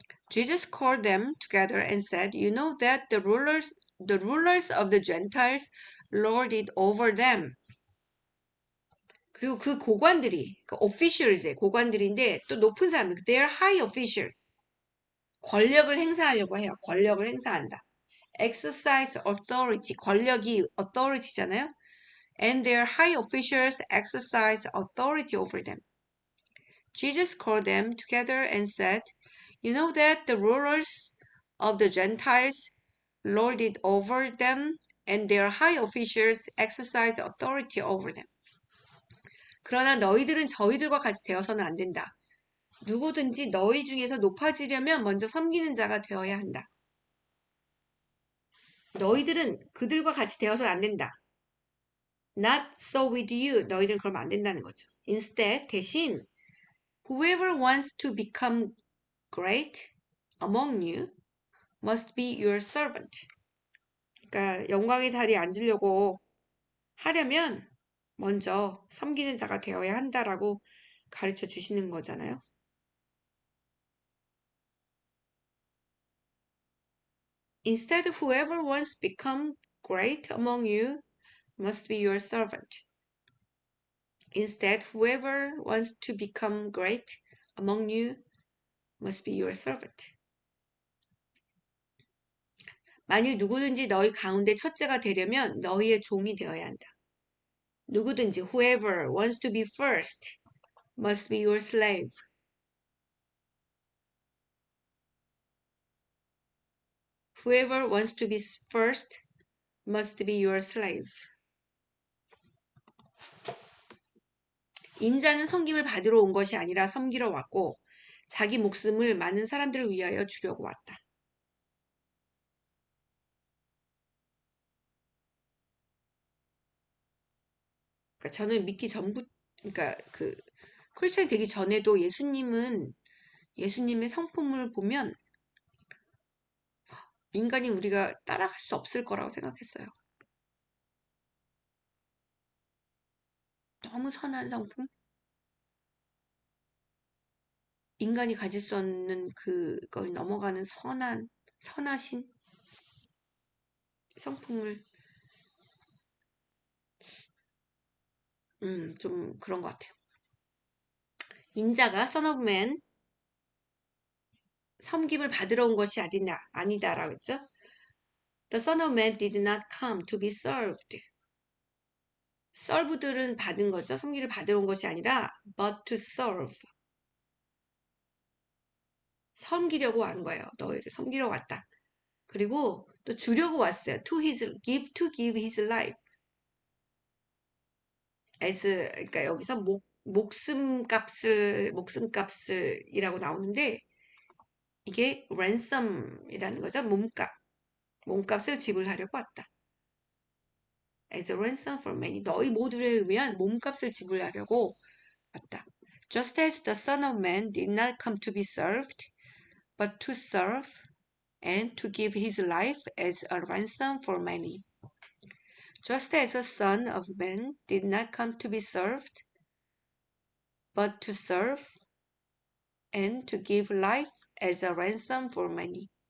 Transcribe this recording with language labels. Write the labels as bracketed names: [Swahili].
[English] Jesus called them together and said, you know that the rulers of the Gentiles lord it over them. [Korean] 그리고 그 고관들이, 그 officials의 고관들인데 또 높은 사람들, [English] they are high officials. [Korean] 권력을 행사하려고 해요. 권력을 행사한다. exercise authority, 권력이 authority잖아요. [English] And their high officials exercise authority over them. Jesus called them together and said, you know that the rulers of the Gentiles lord it over them, and their high officials exercise authority over them. [Korean] 그러나 너희들은 저희들과 같이 되어서는 안 된다. 누구든지 너희 중에서 높아지려면 먼저 섬기는 자가 되어야 한다. 너희들은 그들과 같이 되어서는 안 된다. [English] Not so with you. [Korean] 너희들은 그러면 안 된다는 거죠. [English] Instead, [Korean] 대신 [English] whoever wants to become great among you must be your servant. [Korean] 그러니까 영광의 자리에 앉으려고 하려면 먼저 섬기는 자가 되어야 한다라고 가르쳐 주시는 거잖아요. [English] Instead, whoever wants to become great among you must be your servant. Instead, whoever wants to become great among you must be your servant. [Korean] 만일 누구든지 너희 가운데 첫째가 되려면 너희의 종이 되어야 한다. 누구든지 [English] whoever wants to be first must be your slave. Whoever wants to be first must be your slave. [Korean] 인자는 섬김을 받으러 온 것이 아니라 섬기러 왔고 자기 목숨을 많은 사람들을 위하여 주려고 왔다. 그러니까 저는 믿기 전부, 그러니까 그 크리스천이 되기 전에도 예수님의 성품을 보면 인간이 우리가 따라갈 수 없을 거라고 생각했어요. 너무 선한 성품? 인간이 가질 수 없는 그걸 넘어가는 선하신 성품을, 좀 그런 것 같아요. 인자가 Son of Man, 섬김을 받으러 온 것이 아니다라고 했죠. [English] The Son of Man did not come to be served. [Korean] served들은 받은 거죠. 섬기를 받으러 온 것이 아니라 [English] but to serve. [Korean] 섬기려고 온 거예요. 너희를 섬기러 왔다. 그리고 또 주려고 왔어요. [English] to give his life. [Korean] 그러니까 여기서 목숨값을이라고 나오는데 이게 ransom이라는 거죠. 몸값을 지불하려고 왔다. [English] As a ransom for many. [Korean] 너희 모두를 위한 몸값을 지불하려고 왔다. [English] Just as the Son of Man did not come to be served, but to serve and to give his life as a ransom for many. Just as the Son of Man did not come to be served, but to serve and to give life as a ransom for many.